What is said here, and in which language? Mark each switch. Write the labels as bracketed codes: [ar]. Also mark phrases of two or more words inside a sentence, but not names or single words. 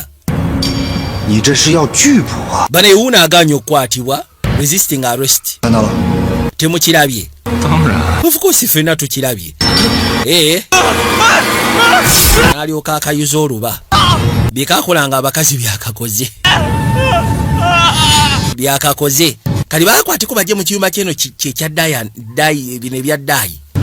[zh] 你这是要拒捕啊！ [lg] bano ewuuna agaanye okukwatibwa [en] resisting arrest [zh] 看到了， [lg] temukirabye [zh] 当然， [en] of course [lg] ffenna tukirabye n'alyoka akayuza oluba byekakolanga abakazi byakakoze byakakoze kali bakwateko bajje mu kiyumba kyeno kyekya daayi bino ebya daayi